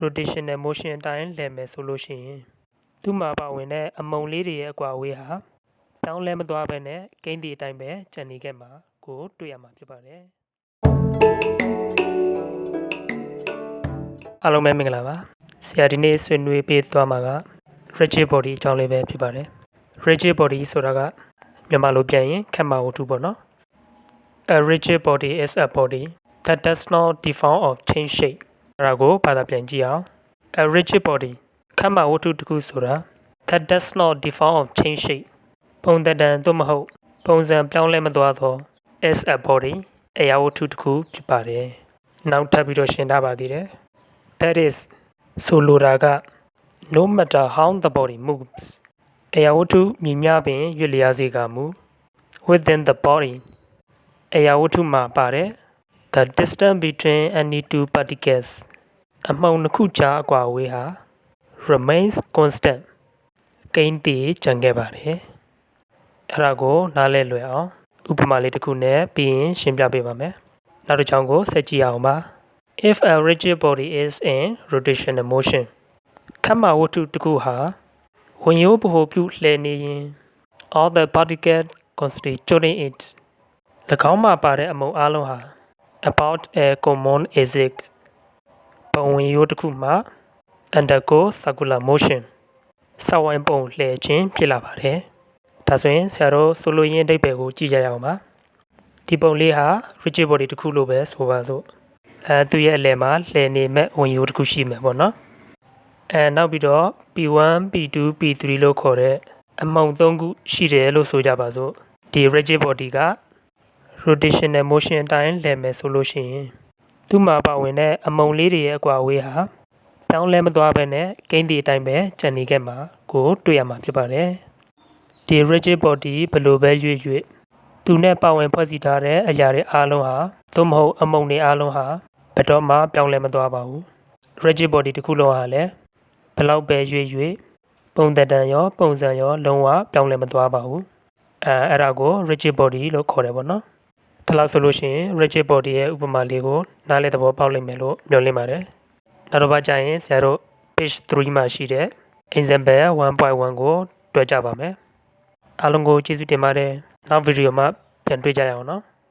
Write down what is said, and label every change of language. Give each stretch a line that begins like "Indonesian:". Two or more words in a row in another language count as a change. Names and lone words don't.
English: rotational motion
Burmese: အတိုင်းလဲမယ်ဆိုလို့ရှိရင်သူ့မှာပါဝင်တဲ့အမုံလေးတွေရဲ့အကွာအဝေးဟာပြောင်းလဲမသွားဘဲနဲ့ကိန်းဒီအတိုင်းပဲကျန်နေခဲ့မှာကိုတွေ့ရမှာဖြစ်ပါတယ်အားလုံးပဲမင်္ဂလာပါဆရာဒီနေ့ဆွေးနွေးပေးသွားမှာက
English: rigid body
Burmese: အကြောင်းလေးပဲဖြစ်ပါတယ်
English: rigid body
Burmese: ဆိုတာကမြန်မာလိုပြန်ရင်ခက်မာဝတ္ထုပေါ့နော်
English: A rigid body is a body that does not deform or change shape
Burmese: အဲ့ဒါကိုဘာသာပြန်ကြည့်အောင်
English: A rigid body
Burmese: ခက်မာဝတ္ထု တစ်ခုဆိုတာ
English: that does not deform or change shape
Burmese: ပုံသဏ္ဍာန်သို့မဟုတ်ပုံစံပြောင်းလဲမသွားသော
English: is a body
Burmese: အရာဝတ္ထုတစ်ခုဖြစ်ပါတယ်နောက်ထပ်ပြီးတော့ရှင်းထားပါသေးတယ်
English: That is
Burmese: ဆိုလိုတာက
English: no matter how the body moves
Burmese: အရာဝတ္ထုမြည်များပင်ရွေ့လျားစေကမူ
English: within the body
Burmese: အရာဝတ္ထုမှာပါတယ်
English: the distance between any two particles
Burmese: အမှုန်နှစ်ခုကြားအကွာအဝေးဟာ
English: remains constant
Burmese: ကိန်းတည်ကျန်ခဲ့ပါတယ်အဲ့ဒါကိုနားလည်လွယ်အောင်ဥပမာလေးတစ်ခုနဲ့ပြီးရင်ရှင်းပြပေးပါမယ်နောက်တစ်ချောင်းကိုဆက်ကြည့်အောင်ပါ
English: If a rigid body is in rotational motion
Burmese: ခက်မာဝတ္ထုတစ်ခုဟာဝင်ရိုးဗဟိုပြုလှည့်နေရင်
English: all the particles constituting it
Burmese: ၎င်းမှာပါတဲ့အမုံအလုံးဟာ
English: about a common axis
Burmese: ပုံဝင်ရိုးတစ်ခုမှာ
English: undergo circular motion
Burmese: စဝိုင်းပုံလှည့်ခြင်းဖြစ်လာပါတယ်ဒါဆိုရင်ဆရာတို့ဆိုလိုရင်းအဓိပ္ပာယ်ကိုကြည့်ကြရအောင်ပါဒီပုံလေးဟာ
English: rigid body
Burmese: တစ်ခုလို့ပဲဆိုပါစို့သူရဲ့အလယ်မှာလှည့်နေမဲ့ဝင်ရိုးတစ် ခုရှိမယ်ပေါ့နော်နောက်ပြီးတော့ P1 P2 P3 လို့ခေါ်တဲ့အမုံ၃ခုရှိတယ်လို့ဆိုကြပါစို့ဒီ
English: rigid body
Burmese: က
English: rotational motion
Burmese: အတိုင်းလဲမယ်ဆိုလို့ရှိရင်သူ့မှာပါဝင် တဲ့အမုံလေးတွေရဲ့အကွာအဝေးဟာပြောင်းလဲမသွားဘဲနဲ့ကိန်းဒီအတိုင်းပဲကျန်နေခဲ့မှာကိုတွေ့ရမှာဖြစ်ပါတယ်ဒီ
English: rigid body
Burmese: ဘယ်လိုပဲရွေ့သူ နဲ့ပါဝင်ဖွဲ့စည်းထားတဲ့အရာတွေအားလုံးဟာသို့မဟုတ်အမုံတွေအားလုံးဟာဘယ်တော့မှပြော င်းလဲမသွားပါဘူး
English: rigid body
Burmese: တစ်ခုလုံးဟာလည်းဘယ်လောက်ပဲရွေ့ပုံသဏ္ဍာန်ရောပုံစံရောလုံးဝပြောင်းလဲမသွားပါဘူးအဲ့ဒါကို
English: rigid body
Burmese: လို့ခေါ်တယ်ပေါ့နော်ဒါလို့ဆိုလို့ရှိရင်
English: rigid body
Burmese: ရဲ့ဥပမာလေးကိုနားလည်သဘောပေါက်လိမ့်မယ်လို့မျှော်လင့်ပါတယ်နောက်တစ်ပတ်ကျရင်ဆရာတို့ page 3မှာရှိတဲ့ example 1.1 ကိုတွေ့ကြပါမယ်အားလုံးကိုကျေးဇူးတင်ပါတယ်နောက်ဗီဒီယိုမှာပြန်တွေ့ကြရအောင်နော်